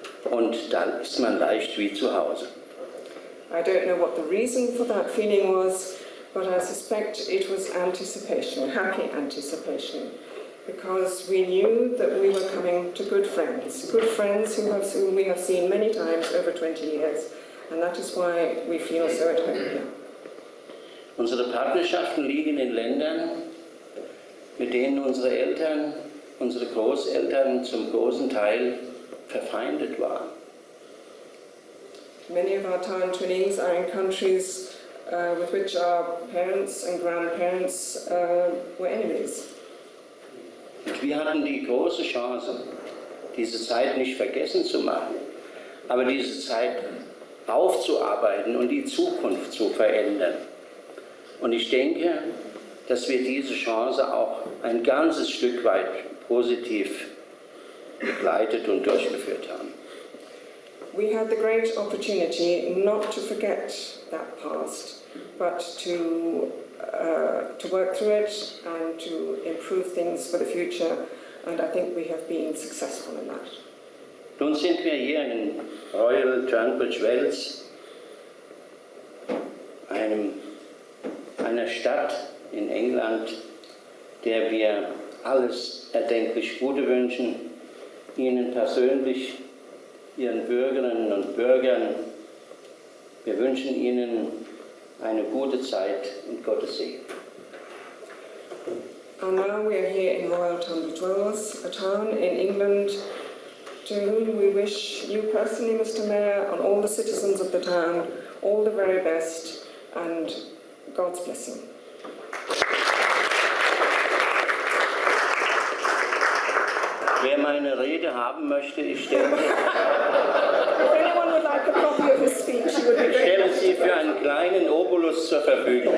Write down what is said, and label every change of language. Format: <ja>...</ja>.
<de>Und dann ist man leicht wie zu Hause.</de> <en>I don't know what the reason for that feeling was, but I suspect it was anticipation, happy anticipation, because we knew that we were coming to good friends whom we have seen many times over 20 years, and that is why we feel so at home here.</en> <de>Unsere Partnerschaften liegen in Ländern, mit denen unsere Eltern, unsere Großeltern zum großen Teil verfeindet waren.</de> <en>Many of our town twinnings are in countries with which our parents and grandparents were enemies.</en> <de>Und wir hatten die große Chance, diese Zeit nicht vergessen zu machen, aber diese Zeit aufzuarbeiten und die Zukunft zu verändern. Und ich denke, dass wir diese Chance auch ein ganzes Stück weit positiv begleitet und durchgeführt haben.</de> <en>We had the great opportunity not to forget that past, but to work through it and to improve things for the future, and I think we have been successful in that.</en> <de>Nun sind wir hier in Royal Tunbridge Wells, einer Stadt in England, der wir alles erdenklich Gute wünschen, Ihnen persönlich, Ihren Bürgerinnen und Bürgern. Wir wünschen Ihnen eine gute Zeit und Gottes Segen.</de> <en>And now we are here in Royal Tunbridge Wells, a town in England, to whom we wish you personally, Mr. Mayor, and all the citizens of the town, all the very best and God's blessing.</en> <de>Wer meine Rede haben möchte, ich denke,</de> <en>If anyone would like a copy of his speech, he would be</en> <de>ich</de> <en>very</en> <de>stelle sie für einen kleinen Obolus zur Verfügung.</de>